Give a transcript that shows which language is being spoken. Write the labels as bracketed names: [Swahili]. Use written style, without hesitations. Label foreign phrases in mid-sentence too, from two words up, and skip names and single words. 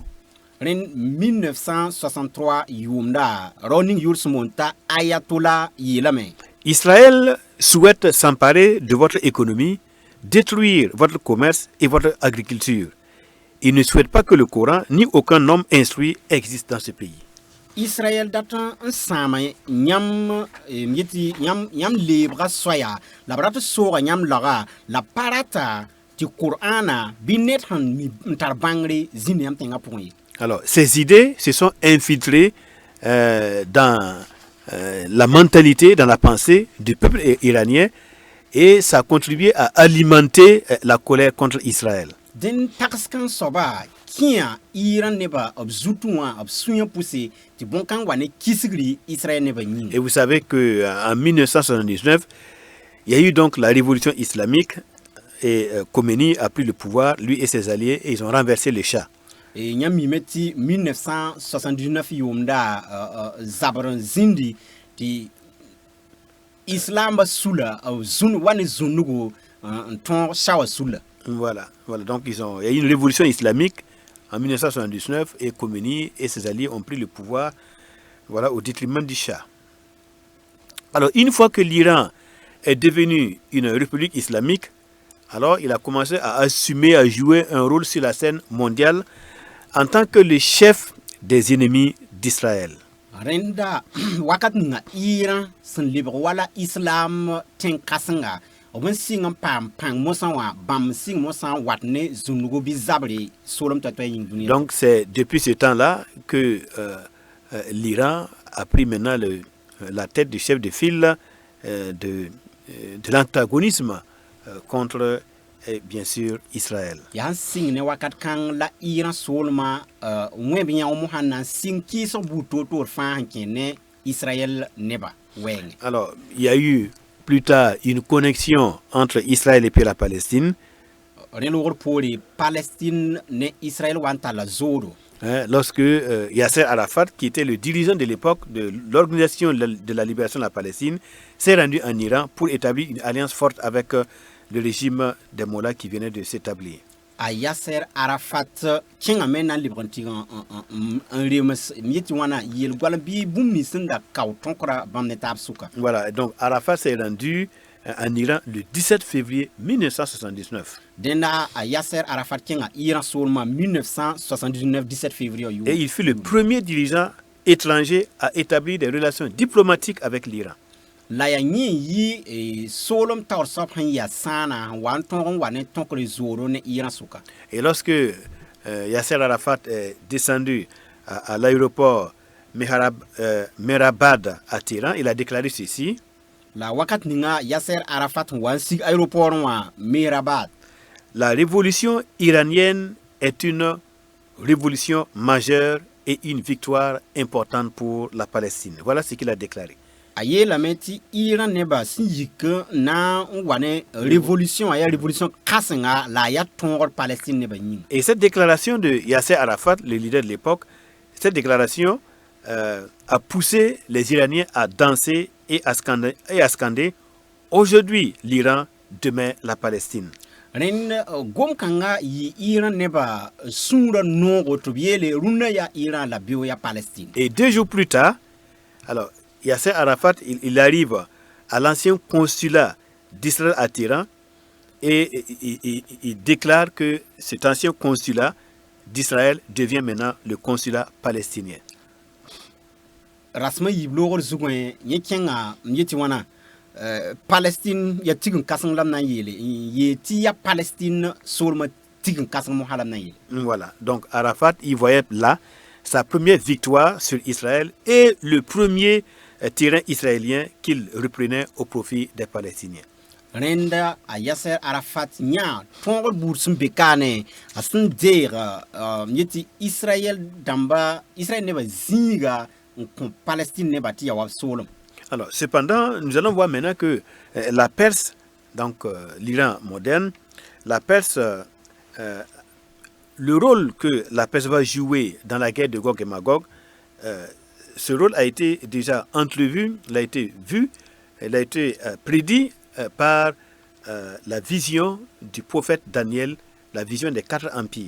[French] en 1963, Israël souhaite s'emparer de votre économie, détruire votre commerce et votre agriculture. Il ne souhaite pas que le Coran ni aucun homme instruit existe dans ce pays. [Mossi] Israël datan n sãama yãmb yãmb leebga soya la b rat sooga yãmb laga la pa rata tɩ Qur'ana bɩ ned sẽn n tar bãngre zĩnd yãmb tẽngã pʋgẽ ye. [French] Alors, ces idées se sont infiltrées dans la mentalité, dans la pensée du peuple iranien et ça a contribué à alimenter la colère contre Israël. [Mossi] Dẽn tags kãn soaba kĩa Iran nebã b zutu wã b sũyã pʋse tɩ bõn-kãng wa ne kisgri Israël nebã yĩnga. [French] Et vous savez qu'en 1979, il y a eu donc la révolution islamique et Khomeini a pris le pouvoir, lui et ses alliés, et ils ont renversé le Shah. [Mossi] Et yãmb mime tɩ 1979 yʋʋmda zabr n zĩndi tɩ islamba sula wa ne zũnnugo n tõog Shah wã sula. [French] Voilà. Donc il y a eu une révolution islamique en 1979 et Khomeini et ses alliés ont pris le pouvoir, voilà, au détriment du Shah. Alors une fois que l'Iran est devenu une république islamique, alors il a commencé à assumer, à jouer un rôle sur la scène mondiale en tant que le chef des ennemis d'Israël. [Mossi] Renda wakat nga Iran sẽn lebg wala islam tẽng kãsenga b n sɩng n paam pãng mosã wã bãmb sɩng mosã n wat ne zũnnugo bɩ zabre soolem t'a toɛ yĩng dũniyã. [French] Donc c'est depuis ce temps-là que l'Iran a pris maintenant la tête du chef de file de l'antagonisme contre bien sûr Israël. [Mossi] Yaa sɩng ne wakat kãng la Iran soolmã wẽb yãg mosã n na n sɩng kɩɩsg buud toor fãa sẽn kẽ ne Israël neba wɛɛngẽ. [French] Alors il y a eu plus tard une connexion entre Israël et puis la Palestine. [Mossi] Relogr poore Palestine ne Israël wa n tall la zooro. [French] Lorsque Yasser Arafat, qui était le dirigeant de l'époque de l'Organisation de la libération de la Palestine, s'est rendu en Iran pour établir une alliance forte avec le régime des Mollahs qui venait de s'établir. [Mossi] A Yasser Arafat kẽngame na n lebg n tɩg n rems m yetɩ wãna yel-goal bɩ bũmb nins sẽn da kao tõkra bãmb ne taab sʋka. [French] Voilà, donc Arafat s'est rendu en Iran le 17 février 1979. [Mossi] Dẽnda a Yasser Arafat kẽnga Iran soolmã 1979 17 février. [French] Et il fut le premier dirigeant étranger à établir des relations diplomatiques avec l'Iran. [Mossi] La ya yẽ yi soolem taoor soab sẽn ya sãana wa n tõog n wa ne tõkre zooro ne Iran sʋka. [French] Et lorsque Yasser Arafat est descendu à l'aéroport Mehrabad à Téhéran, il a déclaré ceci. [Mossi] La wakat ninga Yasser Arafat wa n sig aéroport wã Mehrabad. [French] La révolution iranienne est une révolution majeure et une victoire importante pour la Palestine. Voilà ce qu'il a déclaré. [Mossi] A yeelame tɩ Iran nebã sẽn yik na n wa ne révolution a yaa révolution kãsenga la a yaa tõogr Palestine nebã yĩnga. [French] Et cette déclaration de Yasser Arafat, le leader de l'époque, cette déclaration a poussé les Iraniens à danser et à scander aujourd'hui l'Iran, demain la Palestine. [Mossi] Rẽnd gom-kãngã yɩ Iran nebã sũurã noogo tɩ b yeele rũnnã yaa Iran la beo yaa Palestine. [French] Et 2 jours plus tard, alors Yasser Arafat, il arrive à l'ancien consulat d'Israël à Téhéran et il déclare que cet ancien consulat d'Israël devient maintenant le consulat palestinien. [Mossi] Rasma yib loogr zugẽ yẽ kẽnga m yetɩ wãna Palestine ya tig n kãseng la m na n yeele yee tɩ ya Palestine soolmã tig n kãseng mosã la m na n yeele. [French] Voilà, donc Arafat, il voyait là sa première victoire sur Israël et le premier terrain israélien qu'il reprenait au profit des Palestiniens. [Mossi] Rẽnda a Yasser Arafat yã tõogr buud sẽn be kaane a sẽn deeg m yetɩ Israël nebã zĩiga n kõ Palestine nebã tɩ ya wa soolem. [French] Alors, cependant, nous allons voir maintenant que la Perse, donc l'Iran moderne, la Perse, le rôle que la Perse va jouer dans la guerre de Gog et Magog, ce rôle a été déjà entrevu, il a été vu, il a été prédit par la vision du prophète Daniel, la vision des 4 empires.